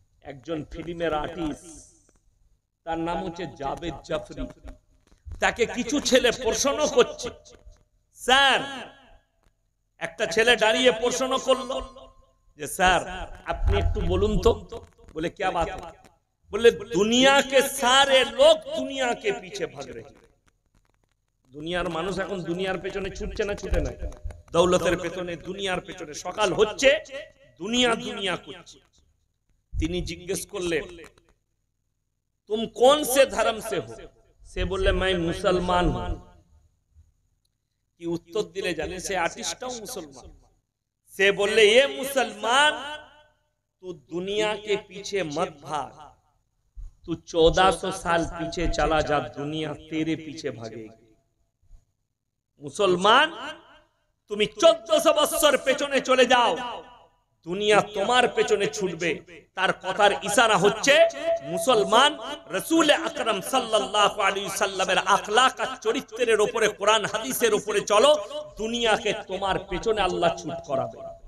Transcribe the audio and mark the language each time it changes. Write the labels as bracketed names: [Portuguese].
[Bangla] একজন ফিল্মের আর্টিস্ট, তার নাম হচ্ছে জাভেদ জাফরি। তাকে কিছু ছেলে প্রশ্ন করছে, স্যার, একটা ছেলে দাঁড়িয়ে প্রশ্ন করলো যে স্যার আপনি একটু বলুন তো। বলে [Hindi] क्या बात है? बोले दुनिया के सारे लोग दुनिया के पीछे भाग रहे हैं। [Bangla] দুনিয়ার মানুষ এখন দুনিয়ার পেছনে ছুটছে না ছুটে না? দৌলতের পেছনে, দুনিয়ার পেছনে। সকাল হচ্ছে দুনিয়া দুনিয়া করছে। তিনি জিজ্ঞেস করলেন, [Hindi] तुम कौन से धर्म से हो? [Bangla] সে বললে [Hindi] मैं मुसलमान हूं। [Bangla] কি উত্তর দিলে জানেন? সে আর্টিস্টটাও মুসলমান। সে বললে [Hindi] ये मुसलमान, तू दुनिया के पीछे मत भाग, तू 1400 साल पीछे चला जा, दुनिया तेरे पीछे भागेगी। [Bangla] মুসলমান, তুমি 1400 বছর পেছনে চলে যাও, দুনিয়া তোমার পেছনে ছুটবে। তার কথার ইশারা হচ্ছে মুসলমান রাসূল আকরাম সাল্লাল্লাহু আলাইহি সাল্লামের আখলাক আর চরিত্রের উপরে, কোরআন হাদিসের উপরে চলো, দুনিয়াকে তোমার পেছনে আল্লাহ ছুট করাবে।